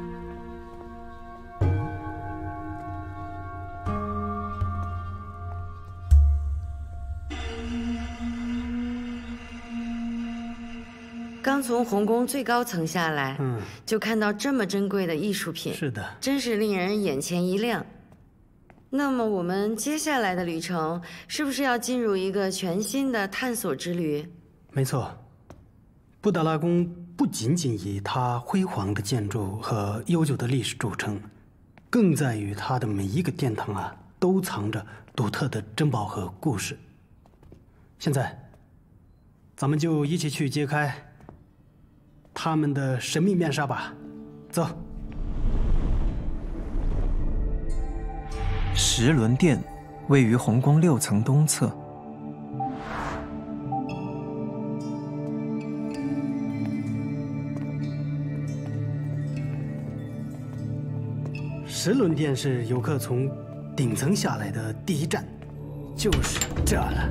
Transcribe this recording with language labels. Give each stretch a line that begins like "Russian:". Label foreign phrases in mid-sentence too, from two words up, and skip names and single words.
Chinese: 剛從皇宮最高層下來，就看到這麼珍貴的藝術品，是的，真是令人眼前一亮。那麼我們接下來的旅程是不是要進入一個全新的探索之旅？沒錯，布達拉宮不僅僅以它輝煌的建築和悠久的歷史著稱，更在於它的每一個殿堂啊，都藏着獨特的珍寶和故事。現在，咱們就一起去揭開他們的神秘面紗吧，走。石輪殿位於紅宮6層東側。石輪殿是遊客從頂層下來的第一站，就是這兒了。